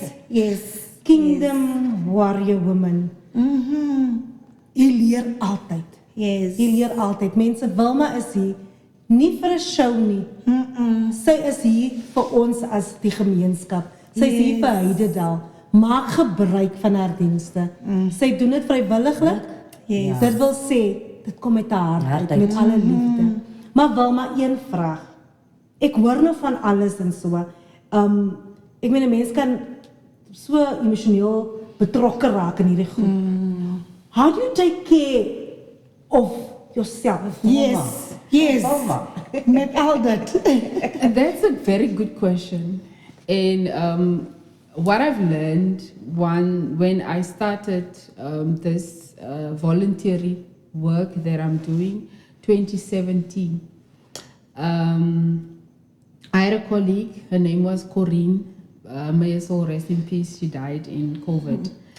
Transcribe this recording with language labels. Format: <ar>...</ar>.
<en>Yes. Kingdom warrior woman.</en> <af>Jy leer altyd.</af> <en>Yes.</en> <af>Jy leer altyd. Mense, Wilma is hier nie vir 'n show nie. Sy is hier vir ons as die gemeenskap. Sy is hier vir Heidedal. Maak gebruik van haar dienste. Sy doen dit vrywilliglik.</af> <en>Yes.</en> <af>Dit wil sê, dit kom met haar hart uit, met alle liefde. Maar Wilma, een vraag. Ek hoor nou van alles en so. Ek meen 'n mens kan so emosioneel betrokke raak in hierdie groep.</af> <en>How do you take care of yourself?</en> <af>Yes. Met al dit.</af> <en>And that's a very good question. And what I've learned when I started this voluntary work that I'm doing, 2017, I had a colleague, her name was Corinne, may her soul rest in peace, she died in COVID.</en>